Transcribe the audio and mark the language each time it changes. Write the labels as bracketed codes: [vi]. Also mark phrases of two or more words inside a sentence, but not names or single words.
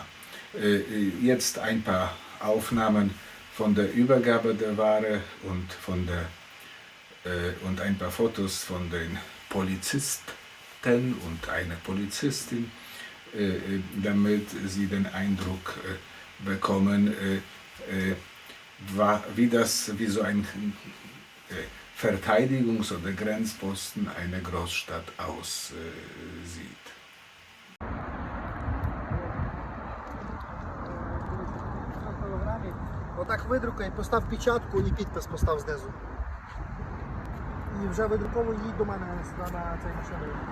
[de] Jetzt ein paar Aufnahmen von der Übergabe der Ware und ein paar Fotos von den Polizisten und einer Polizistin, damit Sie den Eindruck bekommen, wie so ein Verteidigungs- oder Grenzposten einer Großstadt aussieht. [uk] Отак видрукай, постав печатку і підпис постав знизу. І вже видруково їдь до мене на цей машину.